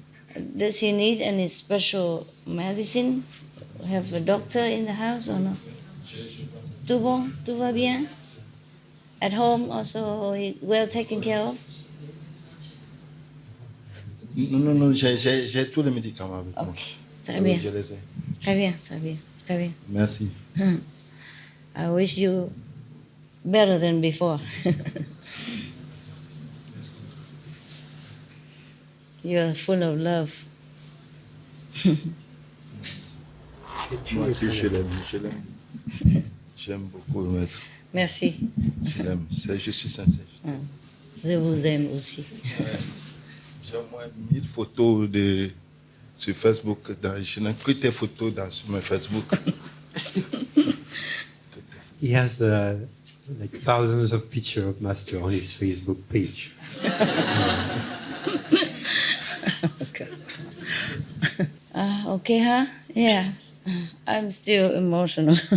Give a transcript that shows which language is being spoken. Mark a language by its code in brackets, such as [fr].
[en] Does he need any special medicine? Have a doctor in the house or no? [fr] Tout bon? Tout va bien? [en] At home also he well taken care of? [fr] Non, j'ai tous les médicaments avec moi. Ok, très bien. Je les ai. Très bien, très bien, très bien. Merci. [en] I wish you better than before. You're full of love. [fr] Moi aussi, je l'aime. J'aime beaucoup le maître. Merci. Je l'aime. Je suis sincère. Je vous aime aussi. J'ai au moins 1000 photos sur Facebook. Je n'ai que tes photos sur mon Facebook. [en] He has like thousands of pictures of Master on his Facebook page. Okay, huh? Yeah. I'm still emotional.